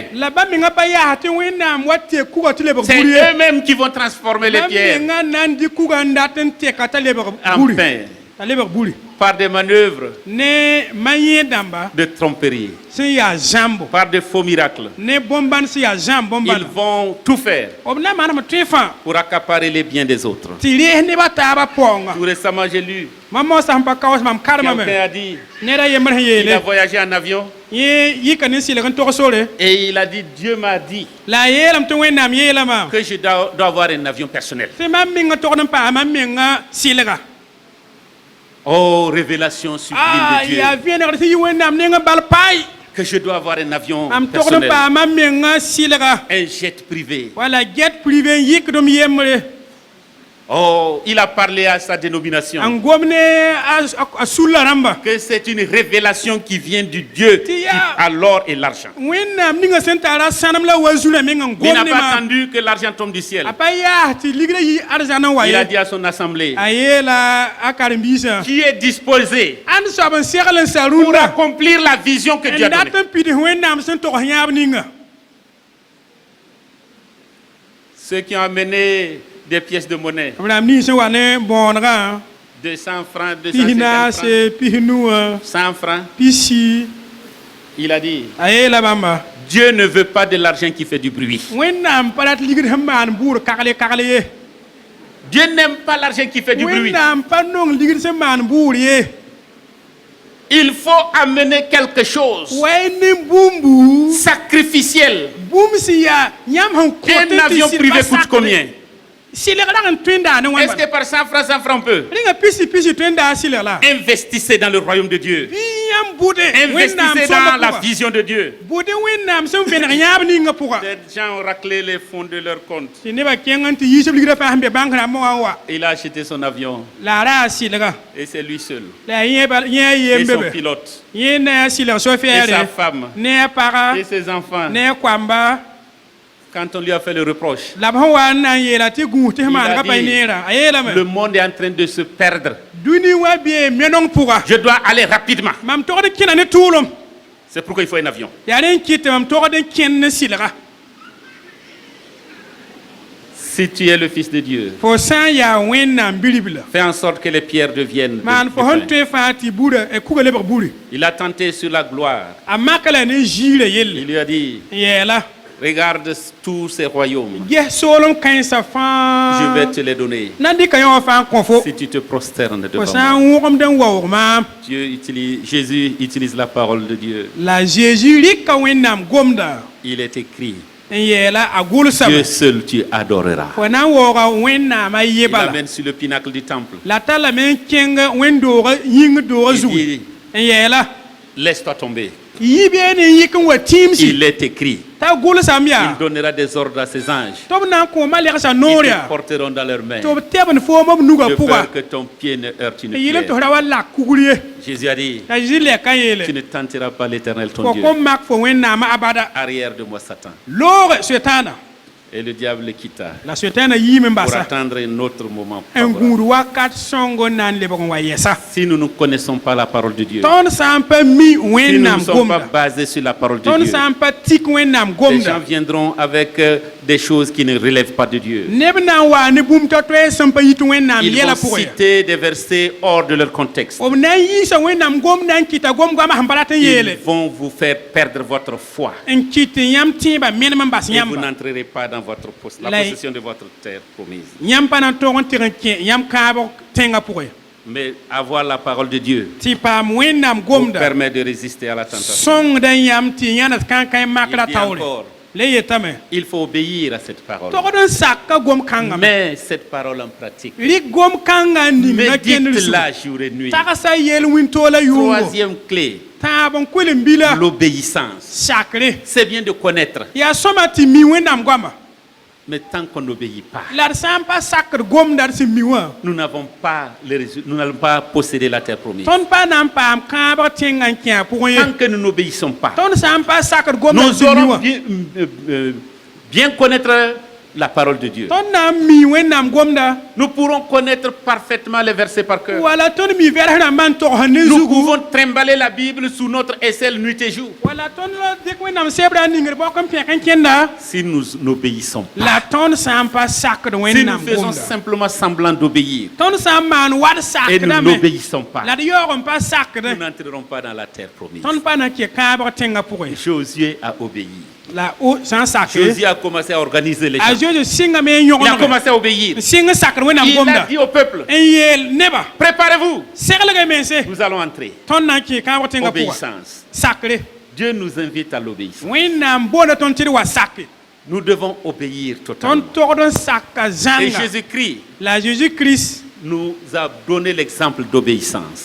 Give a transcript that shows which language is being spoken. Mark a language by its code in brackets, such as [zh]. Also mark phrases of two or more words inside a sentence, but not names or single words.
[mos] la ba mengã pa yaasa tɩ wẽnnaam wa tek kuga tɩ lebg [fr] C'est [mos] bur ye [fr] eux-mêmes qui vont transformer les [mos] ba [fr] pierres [mos] mengã na n dɩ kuga n dat n teka t'a lebg [fr] en [mos] buri [fr] pain [mos] t'a lebg buri [fr] par des manœuvres [mos] ne ma-yẽ dãmba [fr] de tromperie, [mos] sẽn yaa zãmbo [fr] par des faux miracles. [mos] ne bõn-bãn sẽn yaa zãmb [fr] Ils [mos] bõn-bãna [fr] vont tout faire [mos] b na n maanam tõe fãa [fr] pour accaparer les biens des autres. [mos] tɩ rees nebã taabã paoonga [fr] Tout récemment, j'ai lu, [mos] mam moosã sẽn pa kaoos mam karema [fr] quelqu'un me a dit, [mos] ned a yembr sẽn [fr] il a [mos] yeele [fr] voyagé en avion [mos] yẽ yika ne sɩlg n tog sore [fr] et il a dit, Dieu m'a dit [mos] la a yeelame tɩ wẽnnaam yeelame [fr] que je dois avoir un avion personnel. [mos] tɩ mam mengã togd n paam mam mengã sɩlga [fr] Oh, révélation sublime de Dieu, [mos] yaa vẽnegd tɩ yɩ wẽnnaam nengã bal paai [fr] que je dois avoir un avion [mos] mam togd n [fr] personnel, [mos] paam mam mengã sɩlga [fr] un jet privé. [mos] wala [fr] get privé [mos] n yikdm yembre [fr] Oh, il a parlé à sa dénomination. [mos] n gom ne a sulla rãmba [fr] Que c'est une révélation qui vient du Dieu qui a l'or et l'argent. [mos] wẽnnaam ninga sẽn tara sãnem la wa zurã meng n [fr] Il [mos] gom [fr] n'a [mos] ne [fr] pas [mos] ma [fr] attendu que l'argent tombe du ciel. [mos] a pa yaas tɩ ligrã yi arzãn n wa [fr] Il a [mos] ye [fr] dit à son assemblée, [mos] a yeela a karen-biisã [fr] qui est disposé [mos] ãnd soab n segl n sa [fr] pour [mos] rũndã [fr] accomplir la vision que Dieu a [mos] n dat [fr] donnée. [mos] n pidis wẽnnaam sẽn togs yãab ninga [fr] Ceux qui ont amené des pièces de monnaie, [mos] b rãmb nins sẽn wa ne bõonegã [fr] 200 francs, [mos] pis [fr] 250 francs, [mos] naase pis nuwã [fr] 100 francs, [mos] pis si [fr] il a dit, [mos] a yeela bãmba [fr] Dieu ne veut pas de l'argent qui fait du bruit. [mos] wẽnnaam pa rat ligd sẽn maan buur kagle ye [fr] Dieu n'aime pas l'argent qui fait du bruit. [mos] wẽnnaam pa nong ligd sẽn maan buur ye [fr] Il faut amener quelque chose [mos] way ne bũmbu [fr] sacrificiel. [mos] bũmb sẽn yaa yãmb sẽn kõt [fr] Un avion privé coûte combien? [mos] sɩlg rag n tõe n daa ne [fr] Est-ce [mos] wãmba [fr] que par 100 francs on peut? [mos] rẽnga pisi tõe n daa sɩlg la [fr] Investissez dans le royaume de Dieu. [mos] bɩ yãmb bʋde [fr] Investissez dans la vision de Dieu. [mos] bʋde wẽnnaam sẽn vẽneg yãab ninga pʋga [fr] Des gens ont raclé les fonds de leur compte. [mos] tɩ nebã kẽng n tɩ yiisb ligrã fãa sẽn be bãnk rãmbẽ wã n wa [fr] Il a acheté son avion [mos] la a raa sɩlga [fr] et c'est lui seul. [mos] la yẽ a [fr] Et [mos] yem [fr] son [mos] bebe [fr] pilote. [mos] yẽ ne a sɩlg [fr] Et sa [mos] soɛfɛɛre [fr] femme. [mos] ne a paga [fr] Et ses enfants. [mos] ne a koamba [fr] Quand on lui a fait le reproche, [mos] la b sẽn wa n na n yeela tɩ gũus tɩ sẽn maanega pa neerã a yeelame [fr] le monde est en train de se perdre. [mos] dũni wa bee menong pʋga [fr] Je dois aller rapidement. [mos] mam togd n kẽna ne tʋʋlem [fr] C'est pourquoi il faut un avion. [mos] yaa rẽ n kɩt tɩ mam togd n kẽnd ne sɩlga [fr] Si tu es le Fils de Dieu, [mos] fo san ya wẽnnaam bilibla [fr] fais en sorte que les pierres deviennent [mos] maan [fr] du [mos] fo sẽn [fr] pain. [mos] tõe fãa tɩ buda kuga lebg buri [fr] Il a tenté sur la gloire. [mos] a makla ne ziirã [fr] Il [mos] yelle [fr] lui a dit, [mos] n yɛɛla [fr] regarde tous ces royaumes. [mos] ges soolem kãensa [fr] Je vais [mos] fãa [fr] te les donner [mos] na n dɩka yã wã fãa n kõ fo [fr] si tu te prosternes [mos] fo [fr] devant [mos] sã [fr] moi. [mos] n wõgemd n waoog maam [fr] Jésus utilise la parole de Dieu. [mos] la Jésus rɩka wẽnnaam gomda [fr] Il est écrit, [mos] n yɛɛla a gʋlsame [fr] Dieu seul tu adoreras. [mos] fo na n waooga wẽnnaam a ye [fr] Il [mos] bala [fr] l'amène sur le pinacle du temple. [mos] la talla me n kẽng wẽn-doogã yĩng doogã [fr] Il [mos] zugu [fr] dit, [mos] n yɛɛla [fr] laisse-toi tomber. [mos] yi bee ne n yik n wa tɩɩmsi [fr] Il est écrit, [mos] t'a gʋlsam yaa [fr] il donnera des ordres à ses anges. [mos] tɩ b na n kõoma legsa [fr] Ils [mos] noor [fr] te [mos] yaa [fr] porteront dans leurs mains, [mos] tɩ b tɛbn foom b nuga [fr] de [mos] pʋga [fr] peur que ton pied ne heurte une [mos] n yɩl n tɩ [fr] pierre. [mos] f ra wa lak kugr ye [fr] Jésus a dit, [mos] la Zeezi lɛka n [fr] tu [mos] yeele [fr] ne tenteras pas l'Éternel ton [mos] fo [fr] Dieu. [mos] kõn mak fo wẽnnaamã abada [fr] Arrière de moi, Satan. [mos] looge soetãana [fr] Et le diable le quitta [mos] la soetãana yiime n [fr] pour [mos] basa [fr] attendre un autre moment [mos] n [fr] favorable. [mos] gũud wakat sõngo n na n lebg n wa yɛsa [fr] Si nous ne connaissons pas la parole de Dieu, [mos] tõnd sã n pa mi [fr] si nous ne [mos] wẽnnaam [fr] sommes pas [mos] gomda [fr] basés sur la parole de [mos] tõnd [fr] Dieu, [mos] sã n pa tik wẽnnaam [fr] les gens [mos] gomda [fr] viendront avec des choses qui ne relèvent pas de Dieu. [mos] neb na n waa ne bũmb to-toɛɛ sẽn pa yit wẽnnaam [fr] Ils [mos] yɛla [fr] vont [mos] pʋgẽ [fr] citer des versets hors de leur contexte. [mos] b na n yiisa wẽnnaam gomda n kɩta gom-goamã sẽn pa rat n [fr] Ils [mos] yeele [fr] vont vous faire perdre votre foi. [mos] n kɩt tɩ yãmb tẽebã menem n bas [fr] Et vous [mos] yãmba [fr] n'entrerez pas dans la La- possession de votre terre promise. [mos] yãmb pa na n tog n tɩg n kẽ yãmb kãabg tẽngã pʋgẽ [fr] Mais avoir la parole de Dieu [mos] tɩ paam wẽnnaam [fr] vous [mos] gomda [fr] permet de résister à la tentation. [mos] sõngda n yãmb tɩ yãna kãn-kãe makra [fr] Il dit [mos] taoore [fr] encore, [mos] le yetame [fr] il faut obéir à cette parole. [mos] togd n saka gom-kãngame [fr] Mais cette parole en pratique, [mos] rɩk gom-kãngã n ninga kẽndr [fr] médite-la jour et nuit. [mos] tagsa yel wĩntoola yʋʋngo [fr] Troisième clé, [mos] tãab n kʋɩl n bila [fr] l'obéissance. [mos] sakre [fr] C'est bien de connaître, [mos] yaa sõma tɩ mi wẽnnaam goama [fr] mais tant qu'on n'obéit pas, [mos] la d sã n pa sakd gomda d sẽn mi wã [fr] nous n'allons pas posséder la terre promise. [mos] tõnd pa na n paam kãabg tẽngã n kẽ a pʋgẽ ye [fr] Tant que nous n'obéissons pas, [mos] tõnd sã n pa sakd gomda d [fr] nous [mos] sẽn mi [fr] aurons [mos] wã [fr] bien connaître la parole de Dieu. [mos] tõnd na n mi wẽnnaam gomda [fr] Nous pourrons connaître parfaitement les versets par cœur. [mos] wala tõnd mi vɛrs rãmbã n togs ne [fr] Nous [mos] zugu [fr] pouvons trimballer la Bible sous notre aisselle nuit et jour. [mos] wala tõnd la dɩk wẽnnaam sebrã n ningr bɔk n pẽk n kẽnda [fr] Si nous n'obéissons pas, [mos] la tõnd sã n pa sakd [fr] si nous [mos] wẽnnaam [fr] faisons [mos] gomda [fr] simplement semblant d'obéir [mos] tõnd sã n maan wad [fr] et nous [mos] sakdame [fr] n'obéissons pas, [mos] la d yaoog n pa sakd [fr] nous n'entrerons pas dans la terre promise. [mos] tõnd pa na n kẽ kãabg tẽngã pʋgẽ [fr] Josué a obéi. [mos] la sã n sakre [fr] Josué a commencé à organiser les [mos] a [fr] gens. [mos] zozo sɩngame n [fr] Il a [mos] yõgenege [fr] commencé à obéir. [mos] n sɩng n sakd wẽnnaam [fr] Il a [mos] gomda [fr] dit au peuple, [mos] n yeel neba [fr] préparez-vous, [mos] seglge mense [fr] nous allons entrer. [mos] tõnd na n kẽ kãabg tẽngã pʋga [fr] Obéissance. [mos] sakre [fr] Dieu nous invite à l'obéissance. [mos] wẽnnaam boonda tõnd tɩ d wa sake [fr] Nous devons obéir totalement. [mos] tõnd togd n saka [fr] Et [mos] zãnga [fr] Jésus-Christ [mos] la Jésus Christ [fr] nous a donné l'exemple d'obéissance.